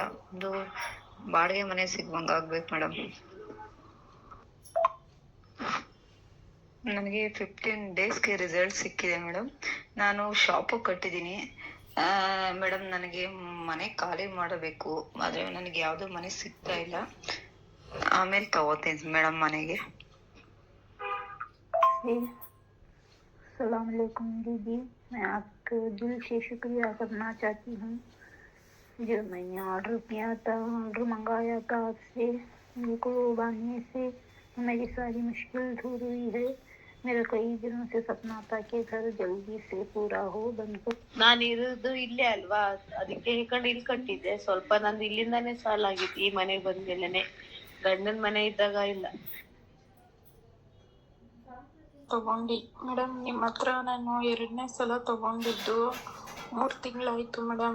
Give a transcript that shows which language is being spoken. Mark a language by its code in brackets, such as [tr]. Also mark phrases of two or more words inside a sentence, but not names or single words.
[kn] ಒಂದು ಬಾಡಿಗೆ ಮನೆ ಸಿಗ್ವಂಗ ಆಗ್ಬೇಕು ಮೇಡಮ್. ನನಗೆ 15 [en] days result [kn] ಸಿಕ್ಕಿದೆ ಮೇಡಮ್. ನಾನು ಶಾಪು ಕಟ್ಟಿದ್ದೀನಿ ಮೇಡಮ್. ನನಗೆ ಮನೆ ಖಾಲಿ ಮಾಡಬೇಕು, ಆದ್ರೆ ನನಗೆ ಯಾವ್ದು ಮನೆ ಸಿಗ್ತಾ ಇಲ್ಲ. ಆಮೇಲೆ ತಗೋತೀನಿ ಮೇಡಮ್ ಮನೆಗೆ. [ar] السلام عليكم [hi] दीदी, मैं आपको दिल से शुक्रिया करना चाहती हूँ जो मैंने ऑर्डर किया था, ऑर्डर मंगाया था आपसे। मेरे को बांधने से मेरी सारी मुश्किल दूर हुई है। मेरा कई दिनों से सपना था कि घर जल्दी से पूरा हो बनकर। [kn] ನಾನು ಇರೋದು ಇಲ್ಲೇ ಅಲ್ವಾ, ಅದಕ್ಕೆ ಹೇಳ್ಕೊಂಡು ಇಲ್ಲಿ ಕಟ್ಟಿದ್ದೆ. ಸ್ವಲ್ಪ ನಂದು ಇಲ್ಲಿಂದಾನೇ ಸಾಲ ಆಗಿತ್ತು. ಈ ಮನೆಗೆ ಬಂದ್ಮೇಲೆನೆ, ಗಂಡನ ಮನೆ ಇದ್ದಾಗ ಇಲ್ಲ. ತಗೊಂಡಿ ಮೇಡಮ್. ನಿಮ್ಮ ಹತ್ರ ನಾನು 2ನೇ ಸಲ ತಗೊಂಡಿದ್ದು 3 ತಿಂಗಳಾಯ್ತು ಮೇಡಮ್.